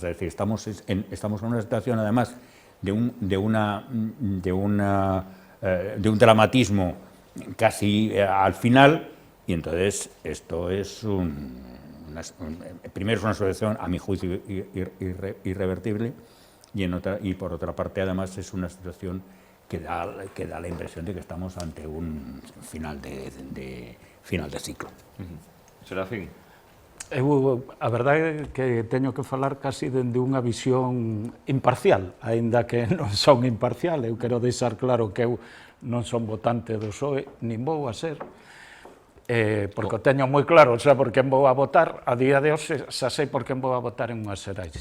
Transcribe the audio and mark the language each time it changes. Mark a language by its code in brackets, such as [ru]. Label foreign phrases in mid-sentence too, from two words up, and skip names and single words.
[es] Es decir, estamos en una situación además de un dramatismo casi al final. Y entonces esto es primero es una situación, a mi juicio, irrevertible, y por otra parte además es una situación que da la impresión de que estamos ante un final de ciclo. Serafín. [gl] A verdade é que teño que falar casi dende unha visión imparcial, aínda que non son imparcial. Eu quero deixar claro que eu non son votante do PSOE, nin vou a ser, porque o teño moi claro, xa por quen vou a votar, a día de hoxe xa sei por quen vou a votar en unhas xerais.